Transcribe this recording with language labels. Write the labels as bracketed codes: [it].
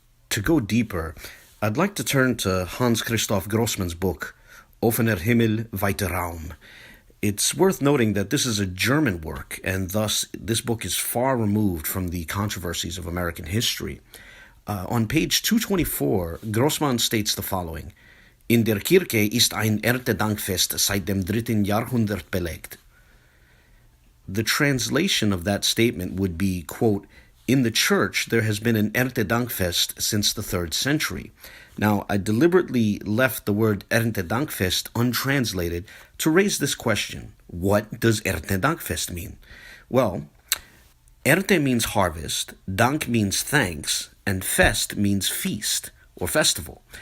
[en] To go deeper, I'd like to turn to Hans-Christoph Goßmann's book, Offener, Himmel, Weiter, Raum. It's worth noting that this is a German work, and thus this book is far removed from the controversies of American history. On page 224, Goßmann states the following: [de] In der Kirche ist ein Erntedankfest seit dem 3. Jahrhundert belegt. [en] The translation of that statement would be, quote, in the church there has been an Erntedankfest since the 3rd century. Now, I deliberately left the word Erntedankfest untranslated to raise this question. What does Erntedankfest mean? Well, Ernte means harvest, Dank means thanks, and Fest means feast or festival.